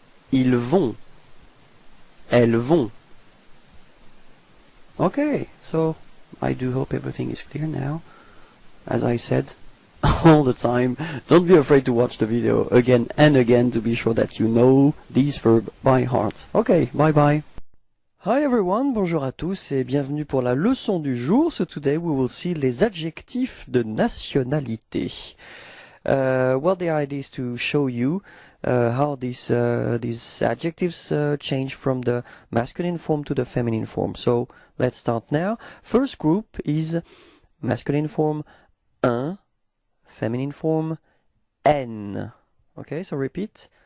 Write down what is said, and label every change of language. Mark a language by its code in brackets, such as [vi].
[fr] Ils vont. Elles vont. [en] Okay, so I do hope everything is clear now. As I said all the time, don't be afraid to watch the video again and again to be sure that you know these verbs by heart. Okay, bye bye. Hi everyone, [fr] bonjour à tous et bienvenue pour la leçon du jour. [en] So today we will see [fr] les adjectifs de nationalité. [en] Well, the idea is to show you how these adjectives change from the masculine form to the feminine form. So let's start now. First group is masculine form un, feminine form n. Okay, so repeat.